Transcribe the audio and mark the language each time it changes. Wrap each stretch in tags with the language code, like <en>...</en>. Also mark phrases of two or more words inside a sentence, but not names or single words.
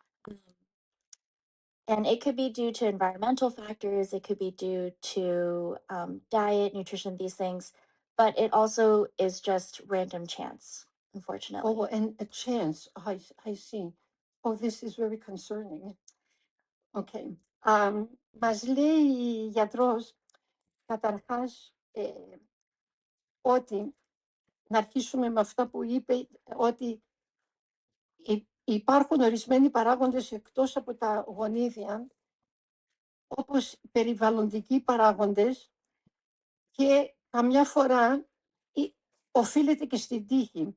<en>And it could be due to environmental factors, it could be due to diet, nutrition, these things, but it also is just random chance, unfortunately. Oh, and a chance. I see. Oh, this is very concerning. Okay.</en> <el>Μας λέει η γιατρός, καταρχάς, ότι να αρχίσουμε με αυτά που είπε, ότι υπάρχουν ορισμένοι παράγοντες εκτός από τα γονίδια, όπως περιβαλλοντικοί παράγοντες, και καμιά φορά οφείλεται και στην τύχη.</el>